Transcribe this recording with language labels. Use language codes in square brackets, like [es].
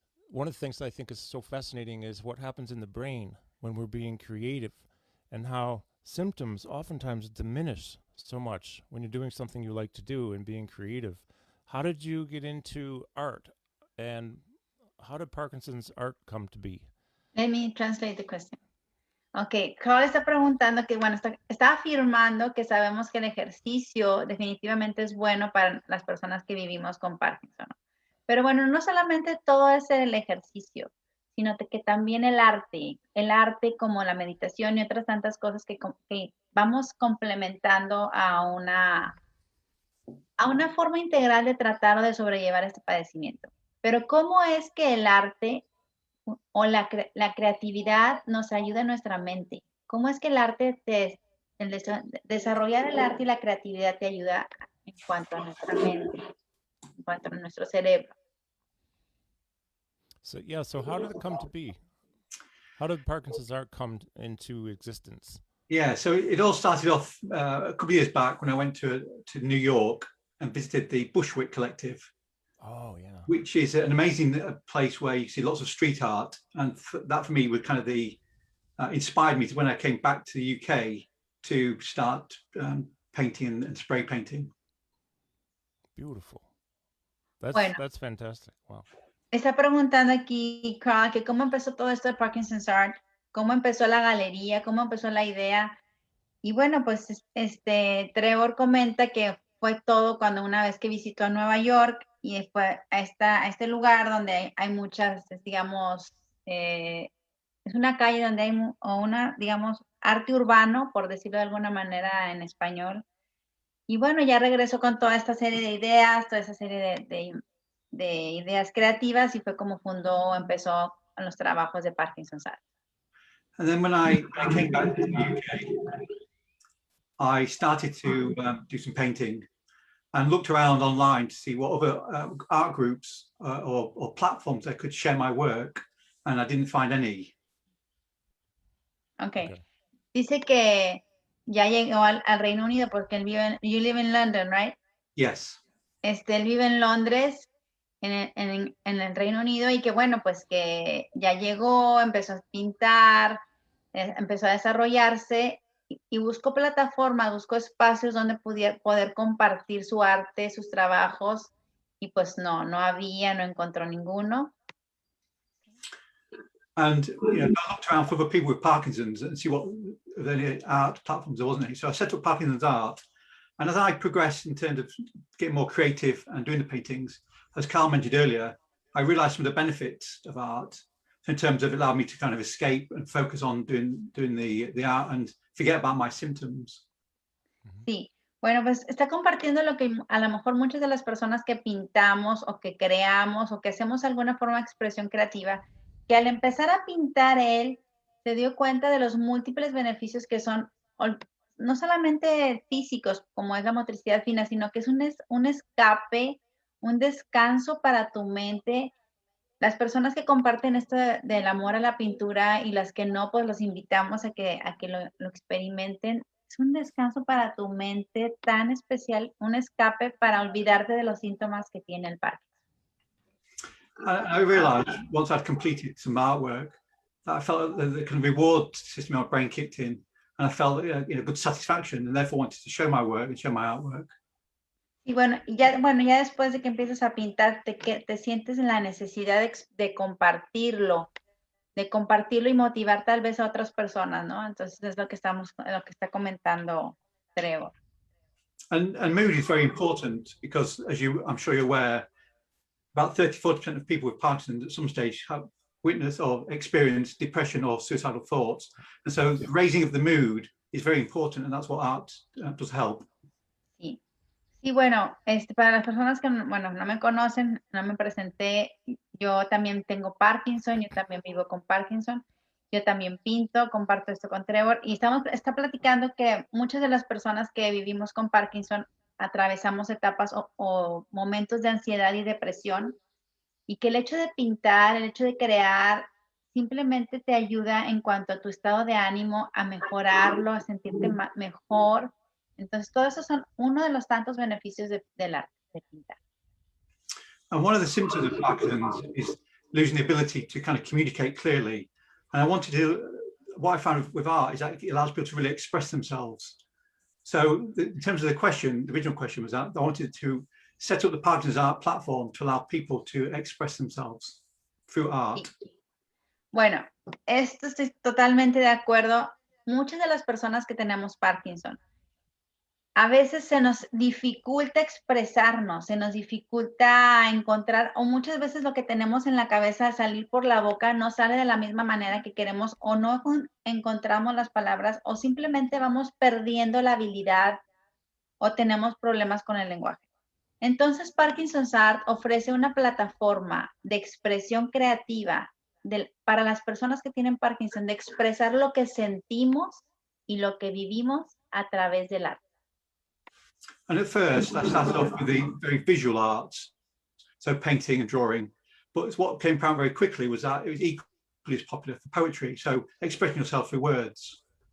[en] One of the things that I think is so fascinating is what happens in the brain when we're being creative, and how symptoms oftentimes diminish so much when you're doing something you like to do and being creative. How did you get into art, and how did Parkinson's art come to be? Let me translate the question. [es] Ok, Carl está preguntando que, bueno, está afirmando que sabemos que el ejercicio definitivamente es bueno para las personas que vivimos con Parkinson, ¿no? Pero bueno, no solamente todo es el ejercicio, sino que también el arte como la meditación y otras tantas cosas que vamos complementando a una forma integral de tratar de sobrellevar este padecimiento. Pero ¿cómo es que el arte o la creatividad nos ayuda en nuestra mente? ¿Cómo es que el arte desarrollar el arte y la creatividad te ayuda en cuanto a nuestra mente, en cuanto a nuestro cerebro? [en] So how did it come to be? How did Parkinson's art come into existence? Yeah, so it all started off a couple of years back when I went to New York and visited the Bushwick Collective. Oh, yeah. Which is an amazing place where you see lots of street art. And that for me was kind of inspired me to when I came back to the UK to start painting and spray painting. Beautiful. That's fantastic. Wow. [es] Está preguntando aquí, Carl, que cómo empezó todo esto de Parkinson's Art, cómo empezó la galería, cómo empezó la idea. Y bueno, pues Trevor comenta que fue todo cuando una vez que visitó a Nueva York y fue a este lugar donde hay muchas, digamos, es una calle donde hay digamos, arte urbano, por decirlo de alguna manera en español. Y bueno, ya regresó con toda esta serie de ideas, toda esa serie de ideas creativas, y fue como empezó los trabajos de Parkinson's Art. [en] And then when I came back to the UK, I started to do some painting and looked around online to see what other art groups or platforms I could share my work, and I didn't find any. Okay. [es] Dice que ya llegó al Reino Unido porque él vive [en] you live in London, right? Yes. [es] Él vive en Londres, en el Reino Unido, y que bueno, pues que ya llegó, empezó a pintar, empezó a desarrollarse y buscó plataformas, buscó espacios donde poder compartir su arte, sus trabajos, y pues no encontró ninguno. [en] And I looked around for other people with Parkinson's and see what any art platforms there wasn't any. So I set up Parkinson's Art, and as I progressed in terms of getting more creative and doing the paintings, as Carl mentioned earlier, I realized some of the benefits of art in terms of it allowed me to kind of escape and focus on doing the art and forget about my symptoms. [es] Sí, bueno, pues está compartiendo lo que a lo mejor muchas de las personas que pintamos o que creamos o que hacemos alguna forma de expresión creativa, que al empezar a pintar él se dio cuenta de los múltiples beneficios que son no solamente físicos, como es la motricidad fina, sino que es un escape, un descanso para tu mente. Las personas que comparten esto del amor a la pintura y las que no, pues los invitamos a que lo experimenten. Es un descanso para tu mente tan especial, un escape para olvidarte de los síntomas que tiene el Parkinson. [en] I realized once I'd completed some artwork that I felt that the kind of reward system in my brain kicked in, and I felt good satisfaction, and therefore wanted to show my work and show my artwork. [es] Y bueno, ya después de que empiezas a pintar, te sientes en la necesidad de compartirlo y motivar tal vez a otras personas, ¿no? Entonces es lo que está comentando Trevor. [en] And mood is very important because, as I'm sure you're aware, about 30-40% of people with Parkinson's at some stage have witnessed or experienced depression or suicidal thoughts. And so the raising of the mood is very important, and that's what art does help. [es] Sí. Sí, bueno, para las personas que, bueno, no me conocen, no me presenté, yo también tengo Parkinson, yo también vivo con Parkinson, yo también pinto, comparto esto con Trevor, y está platicando que muchas de las personas que vivimos con Parkinson atravesamos etapas o momentos de ansiedad y depresión, y que el hecho de pintar, el hecho de crear, simplemente te ayuda en cuanto a tu estado de ánimo, a mejorarlo, a sentirte mejor. Entonces, todo eso son uno de los tantos beneficios del arte, de pintar. [en] And one of the symptoms of Parkinson's is losing the ability to kind of communicate clearly. And what I found with art is that it allows people to really express themselves. So in terms of the original question was that I wanted to set up the Parkinson's art platform to allow people to express themselves through art. [es] Bueno, esto estoy totalmente de acuerdo. Muchas de las personas que tenemos Parkinson, a veces se nos dificulta expresarnos, se nos dificulta encontrar, o muchas veces lo que tenemos en la cabeza al salir por la boca no sale de la misma manera que queremos, o no encontramos las palabras, o simplemente vamos perdiendo la habilidad, o tenemos problemas con el lenguaje. Entonces, Parkinson's Art ofrece una plataforma de expresión creativa para las personas que tienen Parkinson, de expresar lo que sentimos y lo que vivimos a través del arte. [en] And at first, I started off with the very visual arts, so painting and drawing. But what came out very quickly was that it was equally as popular for poetry, so expressing yourself through words.